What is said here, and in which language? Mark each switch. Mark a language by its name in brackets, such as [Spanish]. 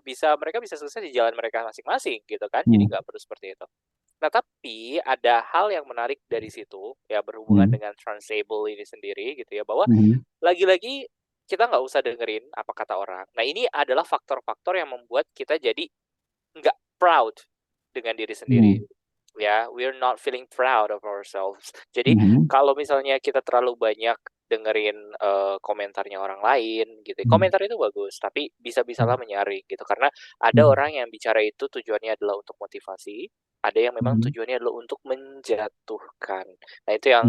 [Indonesian] Mereka bisa sukses di jalan mereka masing-masing gitu kan. Jadi nggak perlu seperti itu. Nah, tapi ada hal yang menarik dari situ ya, berhubungan dengan transable ini sendiri gitu ya, bahwa lagi-lagi kita nggak usah dengerin apa kata orang. Nah, ini adalah faktor-faktor yang membuat kita jadi nggak proud dengan diri sendiri. Hmm. [English] Ya, we're not feeling proud of ourselves. [Indonesian] Jadi Mhm. kalau misalnya kita terlalu banyak dengerin komentarnya orang lain gitu. Hmm. Komentar itu bagus, tapi bisa-bisalah menyaring gitu. Karena ada Hmm. orang yang bicara itu tujuannya adalah untuk motivasi, ada yang memang Hmm. tujuannya adalah untuk menjatuhkan. Nah, itu yang